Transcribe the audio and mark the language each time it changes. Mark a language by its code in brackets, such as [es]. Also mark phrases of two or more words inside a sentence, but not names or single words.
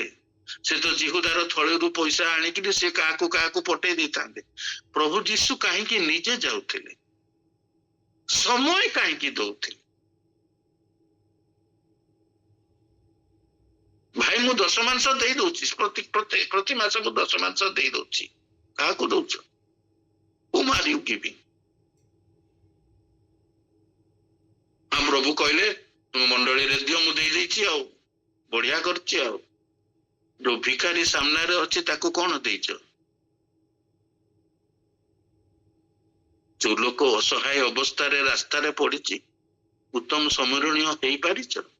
[or] ସେ ତ ଜିହୁଦାର ଥଳିରୁ ପଇସା ଆଣିକିରି ସେ କାହାକୁ କାହାକୁ ପଠେଇ ଦେଇଥାନ୍ତେ। ପ୍ରଭୁ ଯୀଶୁ କାହିଁକି ନିଜେ ଯାଉଥିଲେ? ସମୟ କାହିଁକି ଦଉଥିଲେ? ଭାଇ ମୁଁ 10 ମାଂସ ଦେଇ ଦଉଛି, ପ୍ରତି ମାସକୁ 10 ମାଂସ ଦେଇ ଦଉଛି। କାହାକୁ ଦଉଛ? [en] Whom are you giving? [or] ଆମ ପ୍ରଭୁ କହିଲେ ତୁମ ମଣ୍ଡଳୀରେ ଦିଅ, ମୁଁ ଦେଇ ଦେଇଛି, ଆଉ ବଢିଆ କରୁଛି। ଆଉ ଯୋଉ ଭିକାରୀ ସାମ୍ନାରେ ଅଛି ତାକୁ କଣ ଦେଇଛ? ଯୋଉ ଲୋକ ଅସହାୟ ଅବସ୍ଥାରେ ରାସ୍ତାରେ ପଡିଛି, ଉତ୍ତମ ସମରଣୀୟ ହେଇପାରିଛ?